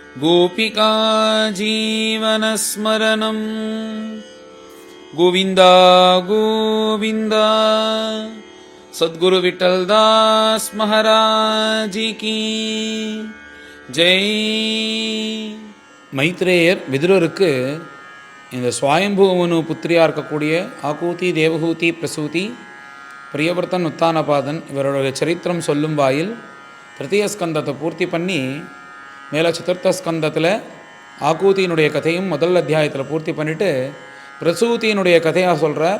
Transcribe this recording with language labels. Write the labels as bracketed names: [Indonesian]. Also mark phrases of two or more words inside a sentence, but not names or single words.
[Sanskrit] गोपिका जीवनस्मरणं गोविन्द गोविन्द सद्गुरु विठ्ठलदास [Hindi] महाराज की ஜெய். [Tamil] மைத்ரேயர் விதுரருக்கு இந்த சுவாயம்பூமனு புத்திரியாக இருக்கக்கூடிய ஆகூதி தேவகூதி பிரசூதி பிரியவர்த்தன் உத்தானபாதன் இவரோட சரித்திரம் சொல்லும் வாயில் திருத்திய ஸ்கந்தத்தை பூர்த்தி பண்ணி மேலே சதுர்த்த ஸ்கந்தத்தில் ஆகூதியினுடைய கதையும் முதல் அத்தியாயத்தில் பூர்த்தி பண்ணிவிட்டு பிரசூதியினுடைய கதையாக சொல்கிறார்.